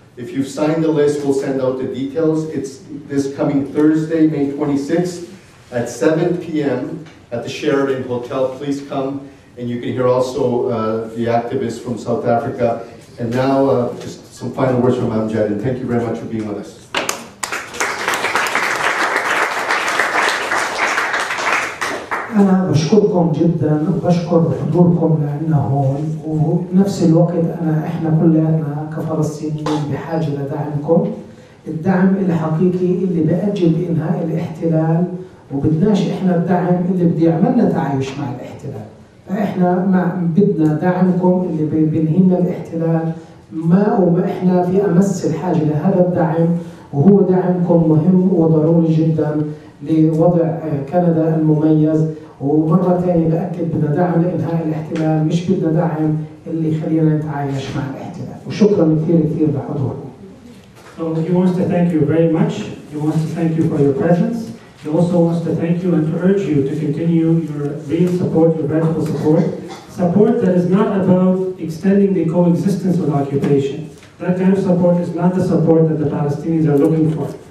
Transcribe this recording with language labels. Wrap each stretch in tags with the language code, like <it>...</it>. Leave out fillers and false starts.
<en>If you've signed the list, we'll send out the details. It's this coming Thursday, May 26th at 7 p.m. at the Sheraton Hotel. Please come, and you can hear also the activists from South Africa. And now, just some final words from Amjad, and thank you very much for being with us.</en> <ar>أنا بشكركم جدا وبشكر حضوركم لأنه هون وبنفس الوقت إحنا كلنا كفلسطينيين بحاجة لدعمكم. الدعم الحقيقي اللي بأجل إنهاء الاحتلال وبدناش إحنا الدعم اللي بدي يعملنا تعايش مع الاحتلال. فإحنا بدنا دعمكم اللي بينهينا الاحتلال وإحنا في أمس الحاجة لهذا الدعم وهو دعمكم مهم وضروري جدا لوضع كندا المميز. ومرة ثانية بأكد بدنا دعم لإنهاء الاحتلال مش بدنا دعم اللي يخلينا نتعايش مع الاحتلال. وشكرا كثير كثير لحضوركم.</ar> <en>So he wants to thank you very much. He wants to thank you for your presence. He also wants to thank you and to urge you to continue your real support, your radical support. Support that is not about extending the coexistence with occupation. That kind of support is not the support that the Palestinians are looking for.</en>